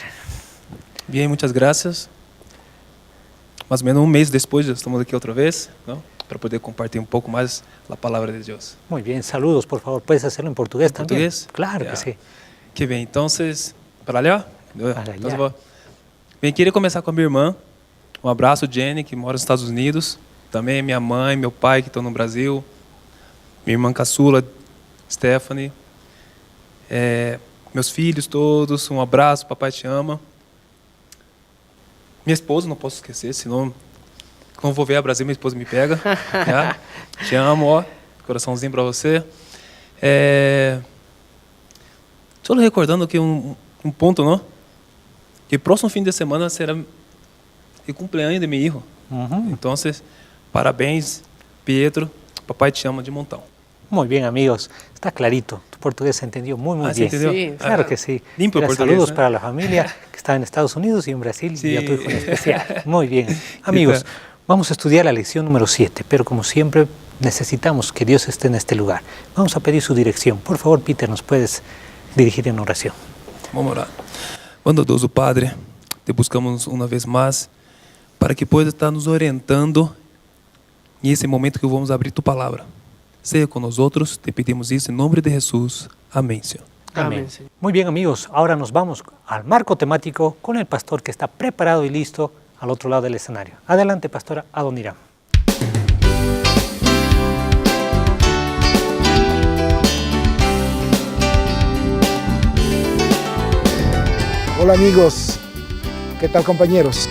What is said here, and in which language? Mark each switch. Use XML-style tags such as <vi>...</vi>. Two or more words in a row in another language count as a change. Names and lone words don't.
<es>Bien, muchas gracias. Más o menos un mes después ya estamos aquí otra vez, ¿no? Para poder compartir un poco más la palabra de Dios. Muy bien, saludos, por favor. ¿Puedes hacerlo en portugués también? ¿Portugués? Claro Ya. que sí.</es> <pt>Que bem,</pt> <es>entonces, para allá? Para allá.</es> <pt>Bem, queria começar com a minha irmã. Um abraço, Jenny, que mora nos Estados Unidos. Também minha mãe, meu pai, que estão no Brasil. Minha irmã caçula, Stephanie. Meus filhos todos, um abraço, papai te ama. Minha esposa, não posso esquecer, senão quando vou ver a Brasil, minha esposa me pega. Já. Te amo, ó. Coraçãozinho para você. Só recordando aqui um ponto, não? Que próximo fim de semana será o cumpleaños de meu filho. Então, parabéns, Pietro. Papai te ama de montão.</pt> <es>Muy bien, amigos. Está clarito. Tu portugués se entendió muy bien. ¿Se entendió? Sí, Claro que sí. Limpio Mira, portugués, saludos ¿eh? para la familia que está en Estados Unidos y en Brasil, Sí. y a tu hijo en especial. Muy bien. Amigos, vamos a estudiar la lección número 7, pero como siempre necesitamos que Dios esté en este lugar. Vamos a pedir su dirección. Por favor, Peter, ¿nos puedes dirigir en oración?</es> <pt>Vamos orar.</pt> <es>Bondoso Padre, te buscamos</es> <pt>uma vez mais</pt> <es>para que pueda estar</es> <pt>nos orientando nesse momento que vamos abrir tu palavra.</pt> <es>sea con nosotros. Te pedimos eso en nombre de Jesús. Amén, Señor. Amén, Señor. Muy bien, amigos, ahora nos vamos al marco temático con el pastor que está preparado y listo al otro lado del escenario. Adelante, pastora Adoniram. Hola amigos, ¿qué tal compañeros?</es>